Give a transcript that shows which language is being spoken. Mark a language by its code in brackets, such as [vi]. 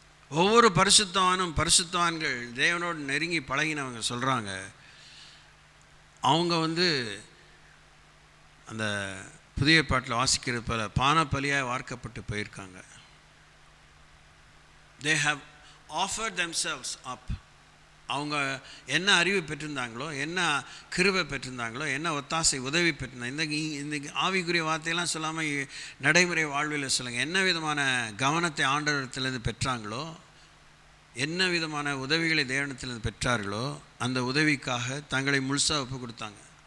[ta] ஒவ்வொரு பரிசுத்தவான்கள் தேவனோடு நெருங்கி பழகினவங்க சொல்கிறாங்க, அவங்க வந்து அந்த புதிய பாட்டில் வாசிக்கிறது போல பானப்பலியாக வார்க்கப்பட்டு போயிருக்காங்க. [en] They have offered themselves up. [ta] அவங்க என்ன அறிவு பெற்றிருந்தாங்களோ, என்ன கிருபை பெற்றிருந்தாங்களோ, என்ன ஒத்தாசை உதவி பெற்றிருந்தாங்க, இந்த ஆவிக்குரிய வார்த்தையெல்லாம் சொல்லாமல் நடைமுறை வாழ்வில் சொல்லுங்கள், என்ன விதமான கவனத்தை ஆண்டவரத்திலிருந்து பெற்றாங்களோ, என்ன விதமான உதவிகளை தேவனத்திலிருந்து பெற்றார்களோ அந்த உதவிக்காக தங்களை முழுசாக ஒப்பு கொடுத்தாங்க.